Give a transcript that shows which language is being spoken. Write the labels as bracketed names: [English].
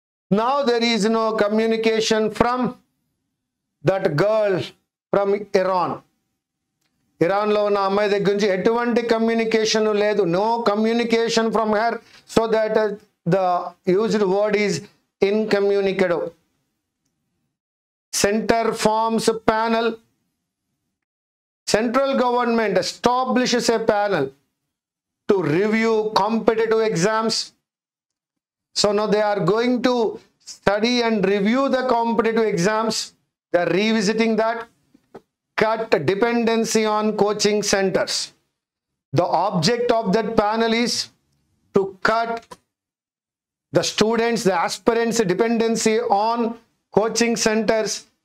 [English] Now there is no communication from that girl from Iran. [Telugu] ఇరాన్లో ఉన్న అమ్మాయి దగ్గర నుంచి ఎటువంటి కమ్యూనికేషన్ లేదు. [English] No communication from her. So that the used word is incommunicado. Center forms panel. Central government establishes a panel to review competitive exams. So now they are going to study and review the competitive exams. They are revisiting that. Cut dependency on coaching centers. The object of that panel is to cut the students, the aspirants' dependency on coaching centers.